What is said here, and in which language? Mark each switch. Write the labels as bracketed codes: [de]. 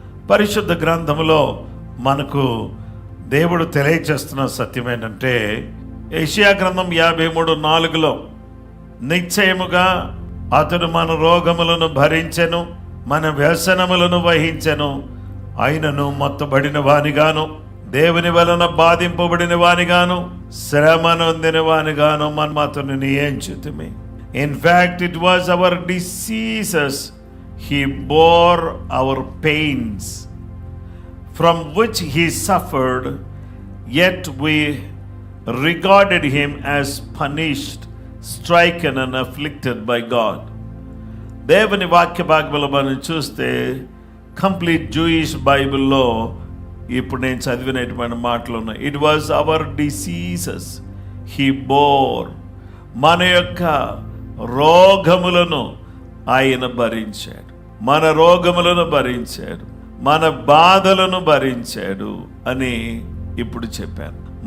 [te] పరిశుద్ధ గ్రంథములో మనకు దేవుడు తెలియచేస్తున్న సత్యం ఏంటంటే యెషయా గ్రంథం 53:4 నిశ్చయముగా అతడు మన రోగములను భరించెను, మన వ్యసనములను వహించెను. ఆయనను మొత్తబడిన వానిగాను, దేవుని వలన బాధింపబడిన వానిగాను, శ్రమ నొందిన వానిగాను మనం అతను నియమించితిమి. [en] In fact, it was our diseases he bore our pains, from which he suffered, yet we regarded him as punished, stricken and afflicted by God. [te] దేవుని వాక్య భాగంలో మనం చూస్తే కంప్లీట్ జూయిష్ బైబిల్లో ఇప్పుడు నేను చదివినటువంటి మాటలు ఉన్నాయి. [en] It was our diseases he bore. [te] మన యొక్క రోగములను ఆయన భరించాడు, మన రోగములను భరించాడు, మన బాధలను భరించాడు అని ఇప్పుడు చెప్పాను.